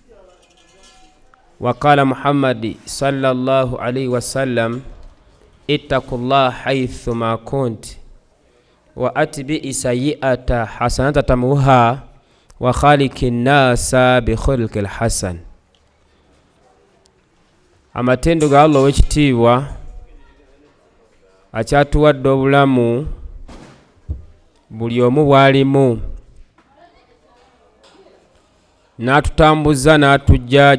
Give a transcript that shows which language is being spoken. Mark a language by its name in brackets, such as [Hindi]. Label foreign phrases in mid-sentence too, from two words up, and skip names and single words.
[Arabic] وقال محمد صلى الله عليه وسلم: اتقوا الله حيث ما كنت وأتبع سيئة حسنة تموها وخالق الناس بخلق الحسن. [Ganda] amatendo ga Allah w'ekitiibwa akyatuwadde obulamu buli omu bwalimu, n'atutambuza n'atujja